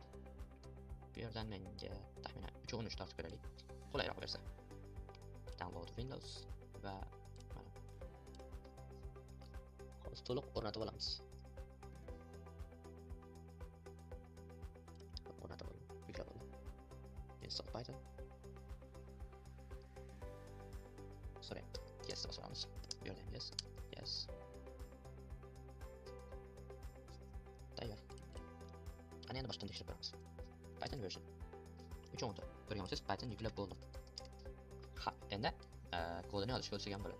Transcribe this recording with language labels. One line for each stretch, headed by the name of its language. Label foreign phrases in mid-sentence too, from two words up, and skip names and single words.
Uzbek: Bu yerdan menga taxminan 3-13 tortib ko'raylik. Qulayroq versiya. Download Windows va mana. Hozir to'liq o'rnatib olamiz. O'rnatib oldim. Yuklab oldim.
English: Install Python. Sorry. Yes,
Uzbek: bosib olamiz. Bu yerda ham yes. Tayyor. Ana endi boshdan tekshirib ko'ramiz.
English: Python version 3.10.
Uzbek: Ko'rganmisiz, Python yuklab bo'ldim. Ha, endi kodini yozishga o'tsak ham bo'ladi.